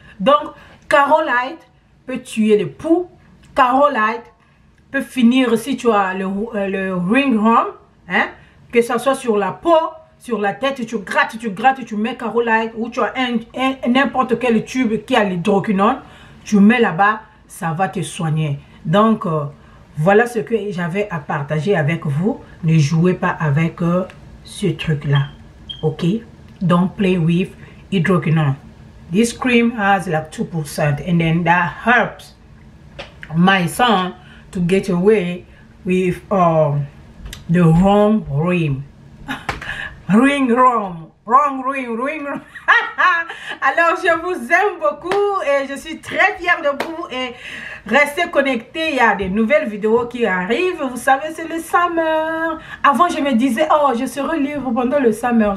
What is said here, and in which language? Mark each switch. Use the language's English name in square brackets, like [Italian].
[French] Donc, Carolite peut tuer les poux. Carolite peut finir si tu as le ringhorn, hein, que ce soit sur la peau, sur la tête, tu grattes, tu mets Carolite, ou tu as n'importe quel tube qui a l'hydroquinone, tu mets là-bas, ça va te soigner. Donc, voilà ce que j'avais à partager avec vous. Ne jouez pas avec ce truc-là. Ok? [English] Don't play with hydroquinone. This cream has like 2% and then that helps my son to get away with the wrong rim. ring wrong. Wrong, ring, ring. [French] Alors, je vous aime beaucoup et je suis très fière de vous. Et restez connectés, il y a des nouvelles vidéos qui arrivent. Vous savez, c'est le summer. Avant, je me disais, oh, je serai libre pendant le summer.